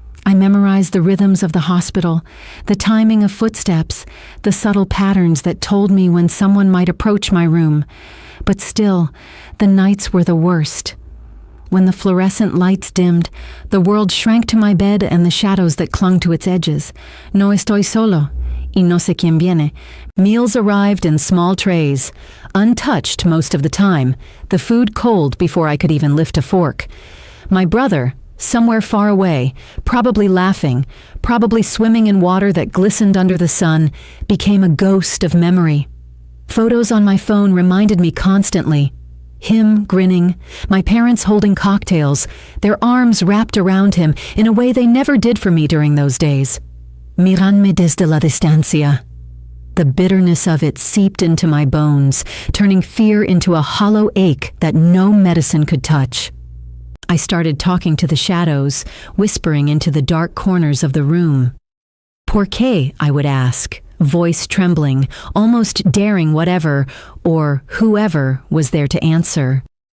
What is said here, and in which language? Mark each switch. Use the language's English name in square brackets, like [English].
[English] I memorized the rhythms of the hospital, the timing of footsteps, the subtle patterns that told me when someone might approach my room. But still, the nights were the worst. When the fluorescent lights dimmed, the world shrank to my bed and the shadows that clung to its edges. [Spanish] No estoy solo, y no sé quién viene. [English] Meals arrived in small trays, untouched most of the time, the food cold before I could even lift a fork. My brother, somewhere far away, probably laughing, probably swimming in water that glistened under the sun, became a ghost of memory. Photos on my phone reminded me constantly. Him grinning, my parents holding cocktails, their arms wrapped around him in a way they never did for me during those days. [Spanish] Miranme desde la distancia. [English] The bitterness of it seeped into my bones, turning fear into a hollow ache that no medicine could touch. I started talking to the shadows, whispering into the dark corners of the room. [Spanish] ¿Por qué? [English] I would ask, voice trembling, almost daring whatever, or whoever was there to answer.